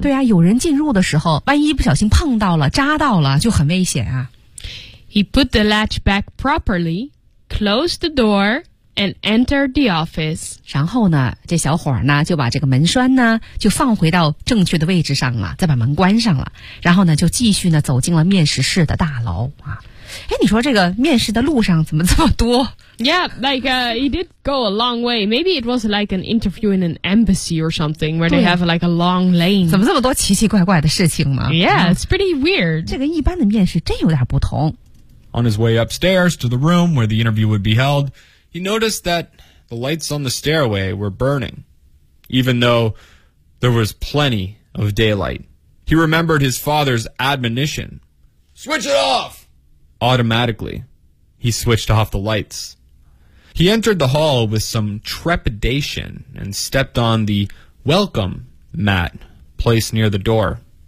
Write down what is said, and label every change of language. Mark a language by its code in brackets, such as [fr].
[zh] 对啊，有人进入的时候，万一不小心碰到了、扎到了，就很危险啊。 [en] He put the latch back properly, closed the door. And entered the office. [zh] 然后呢，这小伙呢就把这个门栓呢就放回到正确的位置上了，再把门关上了。然后呢，就继续呢走进了面试室的大楼啊。哎，你说这个面试的路上怎么这么多 [en] Yeah, like he did go a long way. Maybe it was like an interview in an embassy or something where they have like a long lane. [zh] 怎么这么多奇奇怪怪的事情吗 [en] Yeah, it's pretty weird. [zh] 这个一般的面试真有点不同。 [en] On his way upstairs to the room where the interview would be held, he noticed that the lights on the stairway were burning, even though there was plenty of daylight. He remembered his father's admonition. Switch it off! Automatically, he switched off the lights. He entered the hall with some trepidation and stepped on the welcome mat placed near the door.